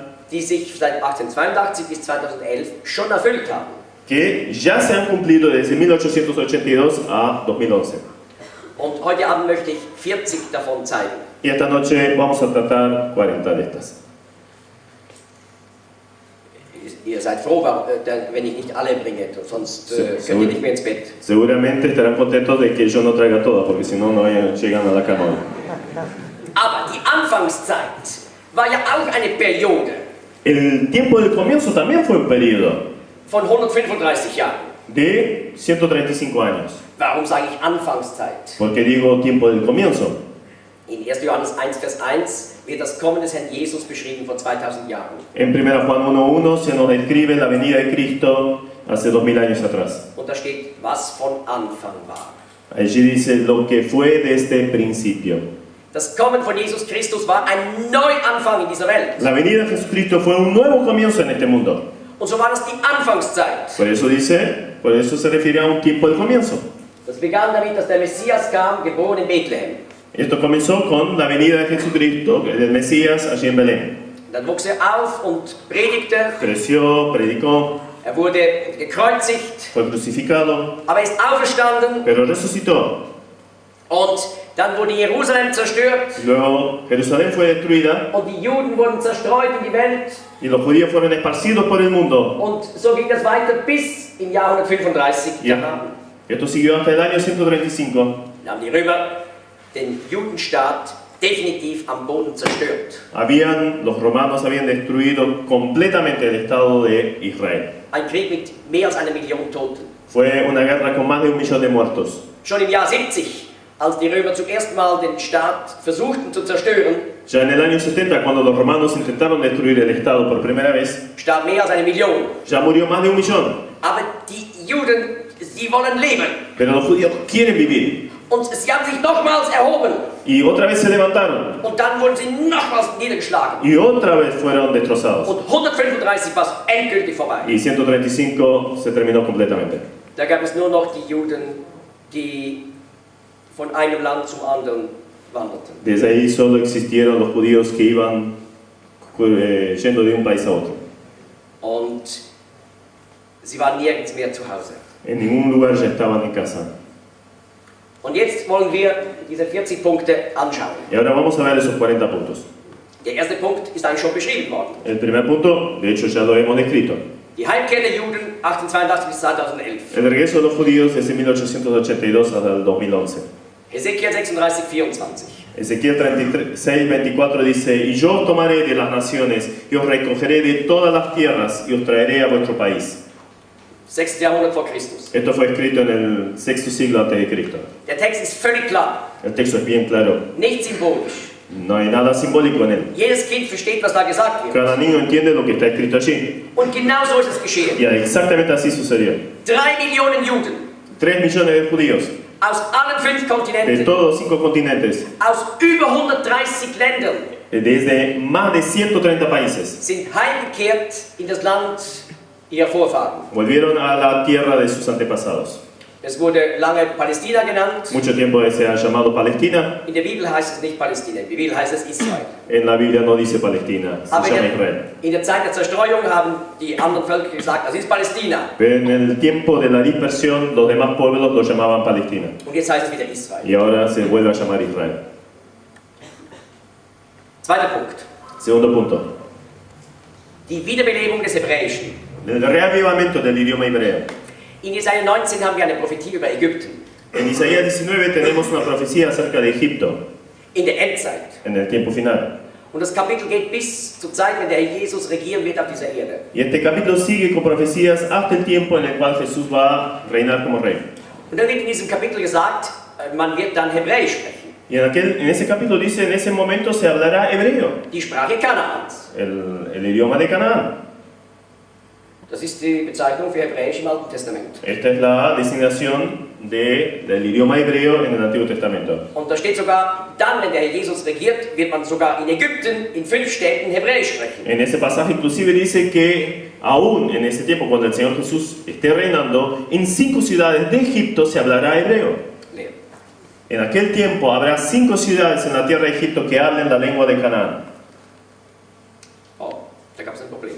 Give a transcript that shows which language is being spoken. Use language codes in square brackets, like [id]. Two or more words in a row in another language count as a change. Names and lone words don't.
[de] Die sich seit 1882 bis 2011 schon erfüllt haben. [es] que ya se han cumplido desde 1882 a 2011. [de] Und heute Abend möchte ich 40 davon zeigen. [es] Y esta noche vamos a tratar 40 de estas. [de] Ihr seid froh, wenn ich nicht alle bringe, sonst könnt ihr nicht mehr ins Bett. [es] Seguramente estarán contentos de que yo no traiga todas, porque si no, no llegan a la cama. [de] Aber die Anfangszeit war ja auch eine Periode [es] El tiempo del comienzo también fue un periodo [de] von 135 Jahren. [es] de 135 años. [de] Warum sage ich Anfangszeit? [es] ¿Por qué digo tiempo del comienzo? [de] In 1. Johannes 1, Vers 1 wird das Kommen des Herrn Jesus beschrieben vor 2000 Jahren. [es] En 1 Juan 1.1 se nos describe la venida de Cristo hace 2000 años atrás. [de] Und da steht, was von Anfang war. [es] Allí dice lo que fue desde el principio. [de] Das Kommen von Jesus Christus war ein Neuanfang in dieser Welt. [es] La venida de Jesucristo fue un nuevo comienzo en este mundo. [de] Und so war das die Anfangszeit. [es] Por eso se refiere a un tiempo del comienzo. [de] Das begann damit, dass der Messias kam, geboren in Bethlehem. [es] Esto comenzó con la venida de Jesucristo, del Mesías, allí en Belén. [de] Dann wuchs er auf und predigte. [es] Creció, predicó, [de] Er wurde gekreuzigt, [es] fue crucificado, [de] aber er ist auferstanden. [es] pero resucitó. [de] Und dann wurde Jerusalem zerstört [es] Luego Jerusalén fue destruida [de] und die Juden wurden zerstreut in die Welt. [es] y los judíos fueron esparcidos por el mundo. [de] Und so ging das weiter bis im Jahr 135. [es] Ya. Esto siguió hasta el año 135. [de] Dann haben die Römer den Judenstaat definitiv am Boden zerstört. [es] Los romanos habían destruido completamente el Estado de Israel. [de] Ein Krieg mit mehr als 1 Million Toten. [es] Fue una guerra con más de 1 millón de muertos. [de] Schon im Jahr 70, als die Römer zum ersten Mal den Staat versuchten zu zerstören, [es] Ya en el año 70, cuando los romanos intentaron destruir el Estado por primera vez, [de] starb mehr als 1 Million. [es] ya murió más de 1 millón. [de] Aber die Juden, sie wollen leben. [es] Pero los judíos quieren vivir. [de] Und sie haben sich nochmals erhoben. [es] Y otra vez se levantaron. [de] Und dann wurden sie nochmals niedergeschlagen. [es] Y otra vez fueron destrozados. [de] Und 135 war es endgültig vorbei. [es] Y 135 se terminó completamente. [de] Da gab es nur noch die Juden, die von einem Land zum anderen wanderten. [es] Desde ahí solo existieron los judíos que iban yendo de un país a otro. [de] Und sie waren nirgends mehr zu Hause. [es] En ningún lugar ya estaban en casa. [de] Und jetzt wollen wir diese 40 Punkte anschauen. [es] Y ahora vamos a ver esos 40 puntos. [de] Der erste Punkt ist eigentlich schon beschrieben worden. [es] El primer punto, de hecho ya lo hemos descrito. [de] Die Heimkehr der Juden 1882 bis 2011. [es] El regreso de los judíos desde 1882 hasta el 2011. Ezequiel 36, 24. Ezequiel 36, 24 dice: Y yo os tomaré de las naciones y os recogeré de todas las tierras y os traeré a vuestro país. [de] 6. Jahrhundert vor Christus. [es] Esto fue escrito en el sexto siglo antes de Cristo. [de] Der Text ist völlig klar, [es] El texto es bien claro. [de] nicht symbolisch. [es] No hay nada simbólico en él. [de] Jedes Kind versteht, was da gesagt wird. [es] Cada niño entiende lo que está escrito allí. [de] Und genau so ist es geschehen. [es] Y exactamente así sucedió. [de] 3 Millionen Juden [es] 3 millones de judíos [de] aus allen 5 [es] de [de] Kontinenten, [es] todos los 5 continentes, [de] aus über 130 Ländern, [es] desde más de 130 países, [de] sind heimgekehrt in das Land ihrer Vorfahren. [es] volvieron a la tierra de sus antepasados. [de] Es wurde lange Palästina genannt. [es] Mucho tiempo se ha llamado Palestina. [de] In der Bibel heißt es nicht Palästina, in der Bibel heißt es Israel. [es] En la Biblia no dice Palestina, se [de] Aber [es] llama Israel. [de] in der Zeit der Zerstreuung haben die anderen Völker gesagt, das ist Palästina. [es] Pero en el tiempo de la dispersión, los demás pueblos lo llamaban Palestina. [de] Und jetzt heißt es wieder Israel. [es] Y ahora se vuelve a llamar Israel. [de] Zweiter Punkt. [es] Segundo punto. [de] Die Wiederbelebung des Hebräischen. [es] El reavivamiento del idioma hebreo. [de] In Jesaja 19 haben wir eine Prophetie über Ägypten. [es] En Isaías 19 tenemos una profecía acerca de Egipto, [de] In der Endzeit. [es] en el tiempo final. [de] Und das Kapitel geht bis zur Zeit, wenn der Herr Jesus regieren wird auf dieser Erde. [es] Y este capítulo sigue con profecías hasta el tiempo en el cual Jesús va a reinar como rey. [de] Und dann wird in diesem Kapitel gesagt, man wird dann Hebräisch sprechen. [es] Y en ese capítulo dice: en ese momento se hablará hebreo, [de] Die Sprache Kanaans. [es] el idioma de Canaán. [de] Das ist die Bezeichnung für Hebräisch im Alten Testament. [es] Esta es la designación del idioma hebreo en el Antiguo Testamento. [de] Und da steht sogar, dann, wenn der Herr Jesus regiert, wird man sogar in Ägypten in 5 Städten Hebräisch sprechen. [es] En ese pasaje inclusive dice que aún en ese tiempo, cuando el Señor Jesús esté reinando, en 5 ciudades de Egipto se hablará hebreo. Leer. En aquel tiempo habrá 5 ciudades en la tierra de Egipto que hablen la lengua de Canaán. [de] Oh, da gab es ein Problem.